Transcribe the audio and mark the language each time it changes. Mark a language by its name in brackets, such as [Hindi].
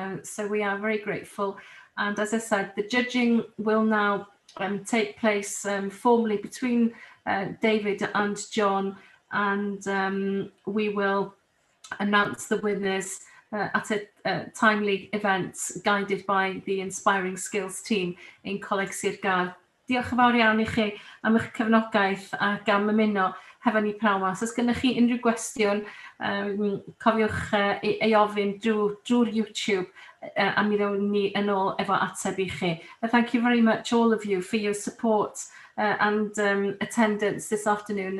[English] So we are very grateful. And as I said, the judging will now take place formally between David and John and we will announce the winners at a timely event guided by the Inspiring Skills team in Coleg Sir Gâr. [Welsh] Diolch yn fawr iawn I chi am eich cefnogaeth ac am ymuno hefo ni pnawn 'ma. Os oes gennych chi unrhyw gwestiwn, cofiwch ei ofyn drwy'r YouTube a mi ddawn ni yn ôl efo ateb I chi. [English] Thank you very much all of you for your support and attendance this afternoon.